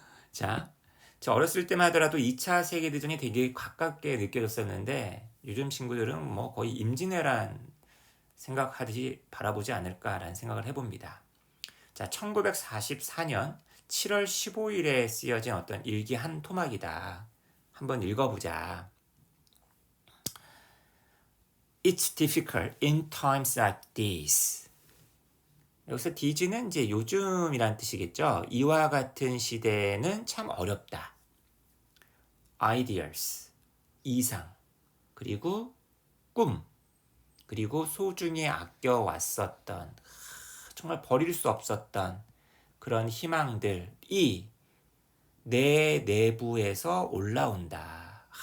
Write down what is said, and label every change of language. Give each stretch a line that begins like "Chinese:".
Korean: 자, 저 어렸을 때만 하더라도 2차 세계대전이 되게 가깝게 느껴졌었는데 요즘 친구들은 뭐 거의 임진왜란 생각하듯이 바라보지 않을까라는 생각을 해봅니다. 자, 1944년 7월 15일에 쓰여진 어떤 일기 한 토막이다. 한번 읽어보자.
English: It's difficult in times like this.
Korean: 여기서 these는 이제 요즘이란 뜻이겠죠. 이와 같은 시대는 참 어렵다. Ideals, 이상, 그리고 꿈, 그리고 소중히 아껴왔었던 정말 버릴 수 없었던 그런 희망들이 내 내부에서 올라온다.